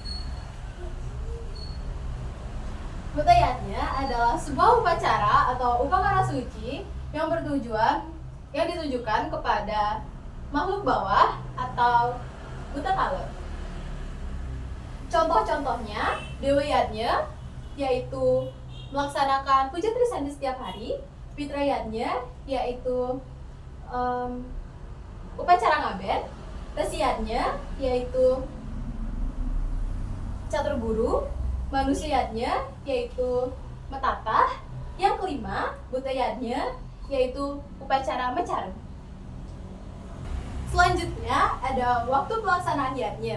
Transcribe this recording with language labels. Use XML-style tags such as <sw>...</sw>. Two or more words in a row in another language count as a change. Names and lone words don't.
<id>Buta Yatnya adalah sebuah upacara atau upakara suci yang ditujukan kepada makhluk bawah atau buta kala. Contoh-contohnya Dewa Yatnya yaitu melaksanakan puja Trisandi setiap hari. Pitra Yatnya yaitu upacara ngaben. Resi Yatnya yaitu catur guru. Manusia Yatnya yaitu metatah. Yang kelima Buta Yatnya yaitu upacara mencarum. Selanjutnya ada waktu pelaksanaan yatnya.</id>